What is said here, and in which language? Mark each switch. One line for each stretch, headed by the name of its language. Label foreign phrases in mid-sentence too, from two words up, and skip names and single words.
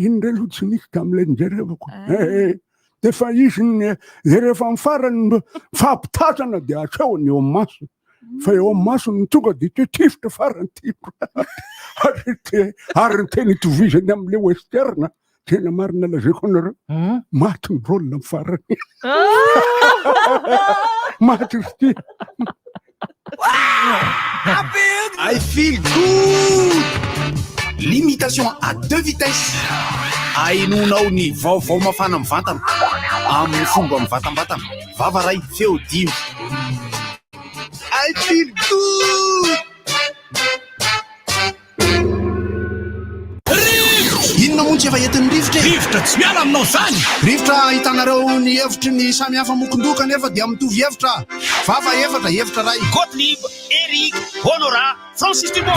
Malagasy: Iny re aloha tsy nisy tam'le nijerevako. De fa izy le rehefa amin'ny farany fampitazana de asehony eo amin'ny maso. fa eo amin'ny masony tonga de tetifitra farany tipo ary ny teny itovizany am'le westerna tena marina lazaiko anareo maty ny rôlina amin'ny farany maty ry ty
English: I feel good.
French: Limitation à 2 vitesses.
Malagasy: Ainonao ny vaovao mafana mivantana amin'ny fomba mivatambatana. Vava ray feo dimy.
English: I feel good.
Malagasy: Inona moa tsy efa entin'ny rivotra? Rivotra tsy miala aminao zany. Rivotra hitanareo ny hevitry ny samy hafa mokondoka nefa dia mitovy hevitra. Vava hevitra ray. Gottlieb, Eric, Honora, Francis Dumont.